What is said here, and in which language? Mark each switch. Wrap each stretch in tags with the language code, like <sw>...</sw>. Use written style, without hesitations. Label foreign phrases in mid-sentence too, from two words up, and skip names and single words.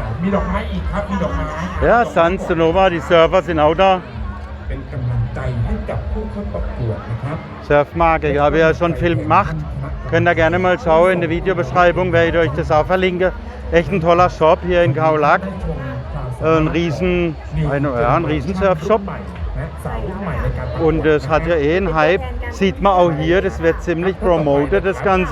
<th>ดอกไม้อีกครับมีดอกไม้</th> <de>Ja, Sun, Sonoma, die Surfer sind auch da.</de> <th>เป็นกำลังใจให้กับผู้เข้าประกวดนะครับ</th> <de>Surfmarke, ich habe ja schon viel gemacht. Könnt ihr gerne mal schauen in der Videobeschreibung, werde ich euch das auch verlinken. Echt ein toller Shop hier in Khao Lak. Ein riesen Surfshop. Und es hat ja eh einen Hype. Sieht man auch hier, das wird ziemlich promoted, das Ganze.</de>